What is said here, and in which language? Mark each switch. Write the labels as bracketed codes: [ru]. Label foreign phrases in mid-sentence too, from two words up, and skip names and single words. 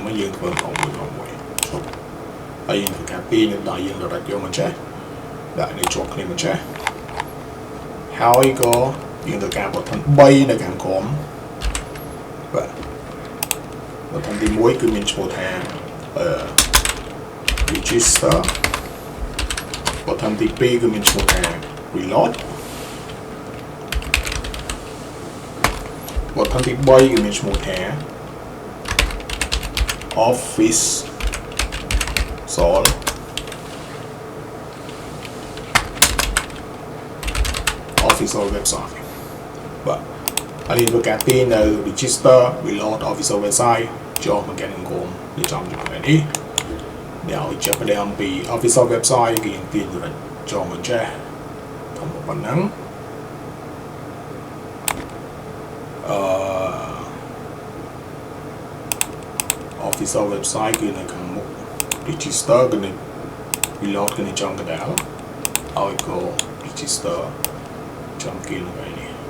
[km] មិញយើងធ្វើផងមួយឈប់ហើយយើងធ្វើការពីរយើងដល់យើងរត់យកមកចេះដាក់នេះជាប់គ្នាមកចេះហើយក៏យើងត្រូវការ button 3នៅខាងក្រោមបាទ button ទី1គឺមានឈ្មោះថា [en] register button [km] ទី2គឺមានឈ្មោះថា reload button ទី3គឺមានឈ្មោះថា [en] office sol official website [km] បាទ ហើយយើងធ្វើការទាញនៅ [en] register reload official website [km] ចូលមកកាន់ក្នុងវាចំចំណុចនេះដែលឲ្យចាប់ផ្ដើមពី [en] official website [km] គឺយើងទាញទៅចូលមកចេះធំប៉ុណ្ណឹង [en] official website [km] គឺនៅខាងមុខ register គឺនៅ reload គឺនៅចំកណ្ដាលហើយក៏ register ចំគីលហ្នឹងនេះ